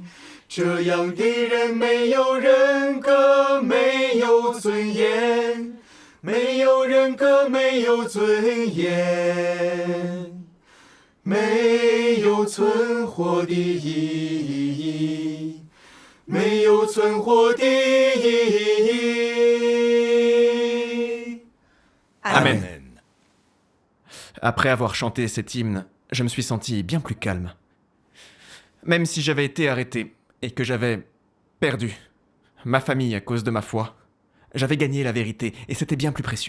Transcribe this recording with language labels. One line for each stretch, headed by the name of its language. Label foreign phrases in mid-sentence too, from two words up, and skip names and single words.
Chinese: 这样的人没有人格，没有尊严，没有人格，没有尊严，没有存活的意义，没有存活的意义。
French: Amen. Après avoir chanté cet hymne, je me suis senti bien plus calme. Même si j'avais été arrêté et que j'avais perdu ma famille à cause de ma foi, j'avais gagné la vérité et c'était bien plus précieux.